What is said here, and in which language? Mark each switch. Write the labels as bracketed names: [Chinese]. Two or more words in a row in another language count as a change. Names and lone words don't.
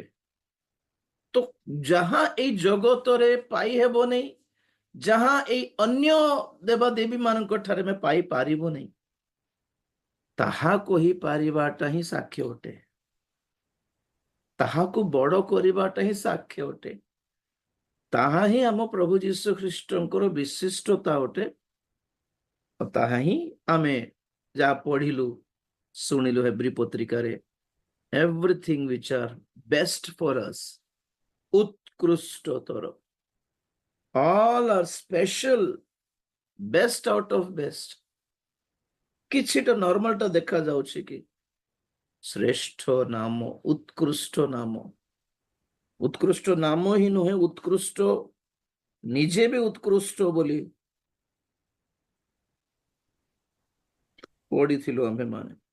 [Odia] ତ ଯାହା ଏଇ ଜଗତରେ ପାଇହେବ ନାହିଁ, ଯାହା ଏଇ ଅନ୍ୟ ଦେବାଦେବୀ ମାନଙ୍କ ଠାରେ ଆମେ ପାଇପାରିବ ନାହିଁ, ତାହା କହିପାରିବାଟା ହିଁ ସାକ୍ଷ୍ୟ ଅଟେ, ତାହାକୁ ବଡ଼ କରିବାଟା ହିଁ ସାକ୍ଷ୍ୟ ଅଟେ। ତାହା ହିଁ ଆମ ପ୍ରଭୁ ଯୀଶୁ ଖ୍ରୀଷ୍ଟଙ୍କର ବିଶିଷ୍ଟତା ଅଟେ। ତାହା ହିଁ ଆମେ ଯାହା ପଢିଲୁ ଶୁଣିଲୁ ହେବ୍ରୀ ପତ୍ରିକାରେ, [English] everything which are best for us, [Odia] ଉତ୍କୃଷ୍ଟତର, [English] all are special, best out of best। [Odia] କିଛିଟା ନର୍ମାଲଟା ଦେଖା ଯାଉଛି କି ଶ୍ରେଷ୍ଠ ନାମ, ଉତ୍କୃଷ୍ଟ ନାମ। ଉତ୍କୃଷ୍ଟ ନାମ ହିଁ ନୁହେଁ, ଉତ୍କୃଷ୍ଟ ନିଜେ ବି ଉତ୍କୃଷ୍ଟ ବୋଲି ପଢିଥିଲୁ ଆମେ ମାନେ।